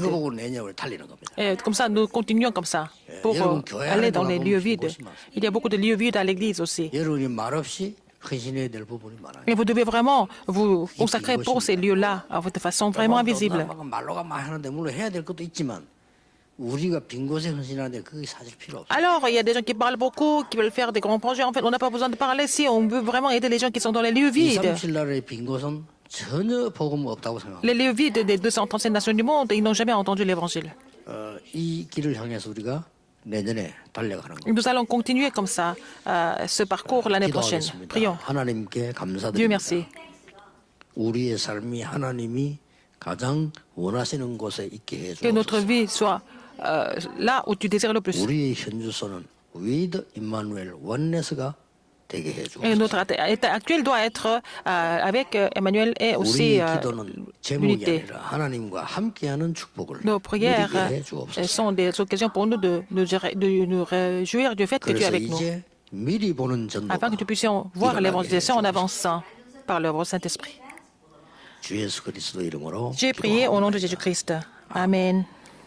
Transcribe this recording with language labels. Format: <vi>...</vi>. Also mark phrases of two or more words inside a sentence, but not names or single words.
<ko>이거 보고 내년을 달리는 겁니다.</ko> <fr>Et comme ça, nous continuons comme ça pour aller dans les lieux vides. Il y a beaucoup de lieux vides à l'église aussi.</fr> <ko>여러분이 말없이 헌신해야 될 부분이 많아요.</ko> <fr>Et vous devez vraiment vous consacrer pour ces lieux-là de façon vraiment invisible.</fr> <ko>말로가 많이 하는데 물론 해야 될 것도 있지만 우리가 빈 곳에 헌신하는데 그게 사실 필요 없어요.</ko> <fr>Alors, il y a des gens qui parlent beaucoup, qui veulent faire des grands projets. En fait, on n'a pas besoin de parler si on veut vraiment aider les gens qui sont dans les lieux vides.</fr> <ko>237나라의 빈 곳은 전혀 복음 없다고 생각합니다.</ko> <fr>Les lieux vides des 237 nations du monde, ils n'ont jamais entendu l'évangile.</fr> <ko>이 길을 향해서 우리가 내년에 달려가는 거.</ko> <fr>Nous allons continuer comme ça, ce parcours l'année prochaine.</fr> <ko>기도하겠습니다.</ko> <fr>Prions.</fr> <ko>하나님께</ko> <fr>Dieu</fr> <ko>감사드립니다.</ko> <fr>merci.</fr> <ko>우리의 삶이 하나님이 가장 원하시는 곳에 있게</ko> <fr>Que notre</fr> <ko>해주옵소서.</ko> <fr>vie soit là où tu désires le plus.</fr> <ko>우리의 현주소는 위드 임마누엘 원네스가 되게</ko> <fr>Et</fr> <ko>해주옵소서.</ko> <fr>notre état actuel doit être avec Emmanuel et aussi</fr> <ko>우리의 기도는 제목이</ko> <fr>l'unité.</fr> <ko>아니라 하나님과 함께하는 축복을</ko> <fr>Nos prières</fr> <ko>누리게 해주옵소서.</ko> <fr>sont des occasions pour nous de nous réjouir du fait que tu es</fr> <ko>그래서</ko> <fr>avec nous,</fr> <ko>이제 미리 보는 전도가</ko> <fr>afin que nous puissions voir l'évangélisation en avançant par l'œuvre du Saint-Esprit.</fr> <ko>주 예수 그리스도 이름으로</ko> <fr>J'ai prié au nom de Jésus-Christ. Amen.</fr>